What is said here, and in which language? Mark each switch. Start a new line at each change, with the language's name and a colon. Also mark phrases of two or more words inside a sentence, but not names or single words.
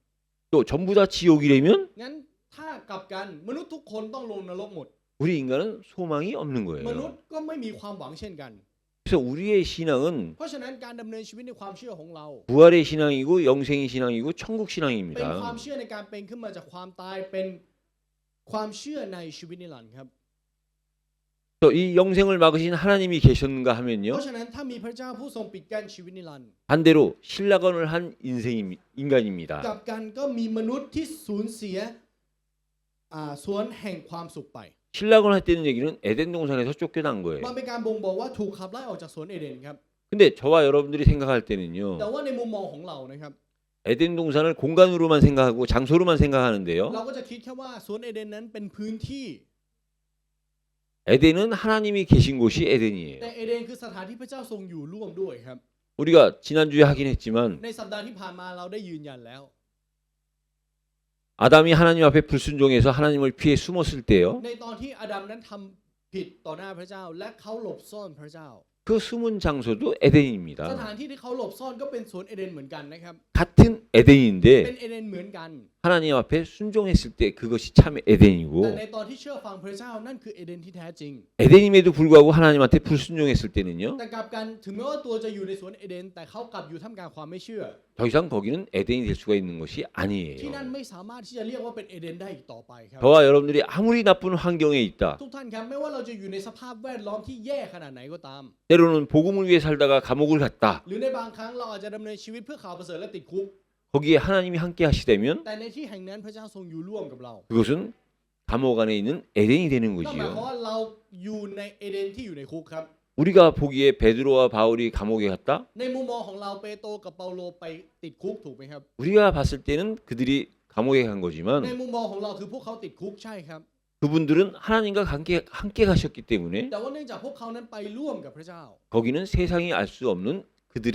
Korean: 또 전부 다 지옥이라면
Thai: งั้นถ้ากลับกันมนุษย์ทุกคนต้องลงนรกหมด
Korean: 우리 인간은 소망이 없는
Thai: มนุษ
Korean: 거예요.
Thai: ย์ก็ไม่มีความหวังเช่นกัน
Korean: 그래서 우리의 신앙은
Thai: เพราะฉะนั้นการดำเนินชีวิตในความเชื่อของเรา
Korean: 부활의 신앙이고 영생의 신앙이고 천국
Thai: เป็น
Korean: 신앙입니다.
Thai: ความเชื่อในการเป็นขึ้นมาจากความตายเป็นความเชื่อในชีวิตนิรันดร์ครับ
Korean: 또 이 영생을 막으신 하나님이 계셨는가
Thai: เพ
Korean: 하면요.
Thai: ราะฉะนั้นถ้ามีพระเจ้าผู้ทรงปิดกั้นชีวิตนิรันดร์
Korean: 반대로 신라건을 한 인간입니다.
Thai: กลับกันก็มีมนุษย์ที่สูญเสียสวนแห่งความสุขไป
Korean: 신라건 했다는 얘기는 에덴 동산에서 쫓겨난 거예요.
Thai: มันเป็นการบ่งบอกว่าถูกขับไล่ออกจากสวนเอเดนครับ
Korean: 근데 저와 여러분들이 생각할
Thai: แต่
Korean: 때는요.
Thai: ว่าในมุมมองของเรานะครับ
Korean: 에덴 동산을 공간으로만 생각하고 장소로만 생각하는데요.
Thai: เราก็จะคิดแค่ว่าสวนเอเดนนั้นเป็นพื้นที่
Korean: 에덴은 하나님이 계신 곳이
Thai: แต่
Korean: 에덴이에요.
Thai: เอเดนคือสถานที่พระเจ้าทรงอยู่ร่วมด้วยครับ
Korean: 우리가 지난주에 하긴 했지만
Thai: ในสัปดาห์ที่ผ่านมาเราได้ยืนยันแล้ว
Korean: 아담이 하나님 앞에 불순종해서 하나님을 피해 숨었을 때요.
Thai: ในตอนที่อาดัมนั้นทำผิดต่อหน้าพระเจ้าและเขาหลบซ่อนพระเจ้า
Korean: 그 숨은 장소도
Thai: สถาน
Korean: 에덴입니다.
Thai: ที่ที่เขาหลบซ่อนก็เป็นสวนเอเดนเหมือนกันนะครับ
Korean: 같은 에덴인데
Thai: เป็นเอเดนเหมือนกัน
Korean: 하나님 앞에 순종했을 때 그것이 참
Thai: แต่
Korean: 에덴이고
Thai: ในตอนที่เชื่อฟังพระเจ้านั่นคือเอเดนที่แท้จริง
Korean: 에덴임에도 불구하고 하나님한테 불순종했을 때는요.
Thai: แต่กลับกันถึงแม้ว่าตัวจะอยู่ในสวนเอเดนแต่เขากลับอยู่ท่ามกลางความไม่เชื่อ
Korean: 더 이상 거기는 에덴이 될 수가 있는 것이
Thai: ที่นั่น
Korean: 아니에요.
Thai: ไม่สามารถที่จะเรียกว่าเป็นเอเดนได้อีกต่อไปครับ
Korean: 저와 여러분들이 아무리 나쁜 환경에 있다.
Thai: ทุกท่านครับไม่ว่าเราจะอยู่ในสภาพแวดล้อมที่แย่ขนาดไหนก็ตาม
Korean: 때로는 복음을 위해 살다가 감옥을 갔다.
Thai: หรือในบางครั้งเราอาจจะดำเนินชีวิตเพื่อข่าวประเสริฐและติดคุก
Korean: 거기에 하나님이 함께 하시다면
Thai: แต่ในที่แห่งนั้นพระเจ้าทรงอยู่ร่วมกับเรา
Korean: 그것은 감옥 안에 있는 에덴이 되는
Thai: นั่นหมายความ
Korean: 거지요.
Thai: ว่าเราอยู่ในเอเดนที่อยู่ในคุกครับ
Korean: 우리가 보기에 베드로와 바울이 감옥에 갔다.
Thai: ในมุมมองของเราเปโตรกับเปาโลไปติดคุกถูกไหมครับ
Korean: 우리가 봤을 때는 그들이 감옥에 간
Thai: ใน
Korean: 거지만
Thai: มุมมองของเราคือพวกเขาติดคุกใช่ครับ
Korean: 그분들은 하나님과 함께 가셨기 때문에
Thai: แต่ว่าเนื่องจากพวกเขานั้นไปร่วมกับพระเจ้า
Korean: 거기는 세상이 알 수 없는 그들의